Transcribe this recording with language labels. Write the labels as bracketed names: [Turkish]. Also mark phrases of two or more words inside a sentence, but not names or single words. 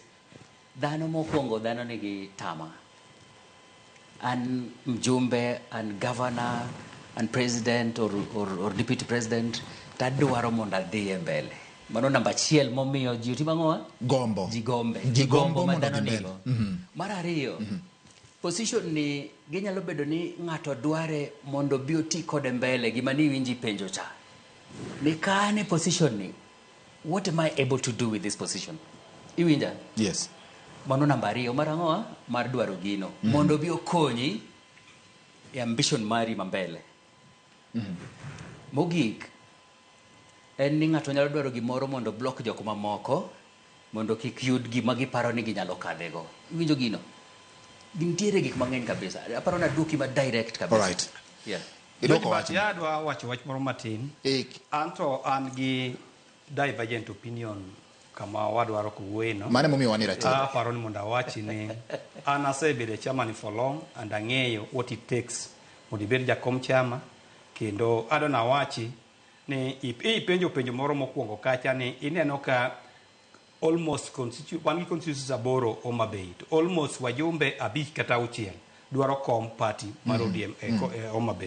[Luo (Kenya and Tanzania)] Dhano mokwongo dhano nigi tama. An mjumbe, an governor, an president [English] or deputy president, [Luo (Kenya and Tanzania)] tadwaro mondo adhi e mbele. Mano namba achiel momiyo ji timo ang'o? Gombo. Jigombo ma dhano nigo. Mar ariyo, position ni ginyalo bedo ni ng'ato dware mondo bi oti kode mbele gima ni winji penjo cha. Ni kane position ni, [English] what am I able to do with this position? [Luo (Kenya and Tanzania)] Iwinja? Yes. Mano namba ariyo mar ang'o? Mar dwaro gino. Mondo bi okonyi e ambition mari mambele. Mogik, en ni ng'ato nyalo dwaro gimoro mondo block jok mamoko mondo kik yud gima giparo ni ginyalo kadhego. Iwinjo gino? Gintiere gik mang'eny kabisa. Aparo na duki ma direct kabisa. [English] All right. [Luo (Kenya and Tanzania)] Yeah. Idoko wacho. Ya dwa wacho wach moro matin. Anto an gi [English] divergent opinion [Luo (Kenya and Tanzania)] kama wadwaro kuwuoye no. Mane momiyo wani ratiro? Aparo ni mondo awachi ni an asebedo chairman [English] for long [Luo (Kenya and Tanzania)] and ang'eyo [English] what it takes [Luo (Kenya and Tanzania)] mondo ibed jakom chama kendo adona wachi ni penjo moro mokwongo kacha ni ineno ka [English] almost one constituencies [Luo (Kenya and Tanzania)] aboro Homa Bay to almost wajumbe 5 kata 6 dwaro kom party mar ODM Homa Bay.